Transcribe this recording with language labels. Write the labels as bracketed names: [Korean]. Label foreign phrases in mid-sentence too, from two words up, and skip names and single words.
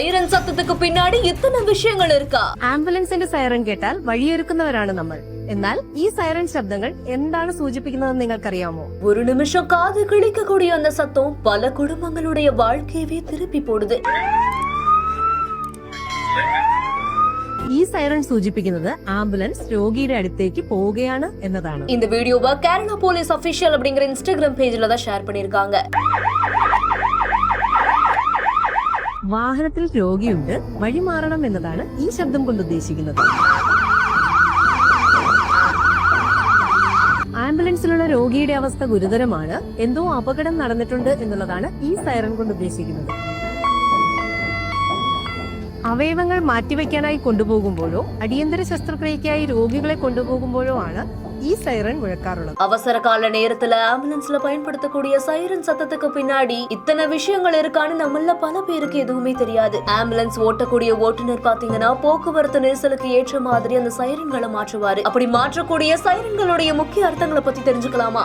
[Tamil] சத்தத்துக்கு பின்னாடி இத்தனை விஷயங்கள் இருக்கா? [Malayalam] ആംബുലൻസിന്റെ സൈറൻ കേട്ടാൽ വഴിയൊരുക്കുന്നവരാണ് നമ്മൾ. എന്നാൽ ഈ സൈറൻ ശബ്ദങ്ങൾ എന്താണ് സൂചിപ്പിക്കുന്നതെന്ന് നിങ്ങൾക്കറിയാമോ? [Tamil] ஒரு நிமிஷம் காது கிழிக்கக்கூடிய அந்த சத்தம் பல குடும்பங்களுடைய வாழ்க்கையவே திருப்பி போடுது. [Malayalam] ഈ സൈറൻ സൂചിപ്പിക്കുന്നത് ആംബുലൻസ് രോഗിയുടെ അടുത്തേക്ക് പോവുകയാണ് എന്നതാണ്. [Tamil] இந்த வீடியோவை கேரளா [English] police official [Tamil] அப்படிங்கிற இன்ஸ்டாகிராம் பேஜ்ல தான் ஷேர் பண்ணிருக்காங்க. [Malayalam] വാഹനത്തിൽ രോഗിയുണ്ട്, വഴിമാറണം എന്നതാണ് ഈ ശബ്ദം കൊണ്ട് ഉദ്ദേശിക്കുന്നത്. ആംബുലൻസിലുള്ള രോഗിയുടെ അവസ്ഥ ഗുരുതരമാണ്, എന്തോ അപകടം നടന്നിട്ടുണ്ട് എന്നുള്ളതാണ് ഈ സൈറൻ കൊണ്ട് ഉദ്ദേശിക്കുന്നത്. അവയവങ്ങൾ മാറ്റിവെക്കാനായി കൊണ്ടുപോകുമ്പോഴോ അടിയന്തര ശസ്ത്രക്രിയയ്ക്കായി രോഗികളെ കൊണ്ടുപോകുമ്പോഴോ ആണ് ഈ സൈറൻ മുഴക്കാറുള്ളത്. [Tamil] அவசர கால நேரத்துல ஆம்புலன்ஸ்ல பயன்படுத்தக்கூடிய சைரன் சத்தத்துக்கு பின்னாடி இத்தனை விஷயங்கள் இருக்கான்னு நம்மள பல பேருக்கு எதுவுமே தெரியாது. ஆம்புலன்ஸ் ஓட்டக்கூடிய ஓட்டுநர் பாத்தீங்கன்னா போக்குவரத்து நெரிசலுக்கு ஏற்ற மாதிரி அந்த சைரன்களை மாற்றுவாரு. அப்படி மாற்றக்கூடிய சைரன்களுடைய முக்கிய அர்த்தங்களை பத்தி தெரிஞ்சுக்கலாமா?